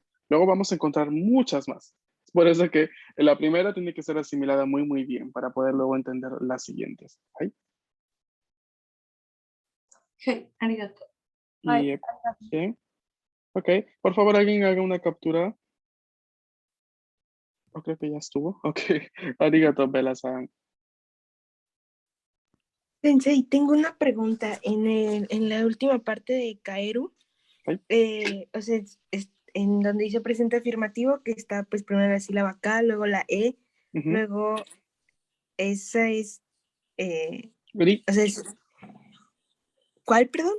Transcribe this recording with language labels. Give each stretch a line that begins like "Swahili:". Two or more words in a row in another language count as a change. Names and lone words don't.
Spanish: Luego vamos a encontrar muchas más. Es por eso que la primera tiene que ser asimilada muy, muy bien para poder luego entender las siguientes. ¿Ay? Je, arigato. Ay, Y, bien. Ok, por favor, alguien haga una captura. O creo que ya estuvo. Ok, arigato, Bella-san. Sensei, tengo una pregunta. En la última parte de Kaeru, ¿Sí? o sea, en donde dice presente afirmativo, que está pues primero la sílaba K, luego la E, Ujú. luego esa es, Ri, o sea, ¿cuál, perdón?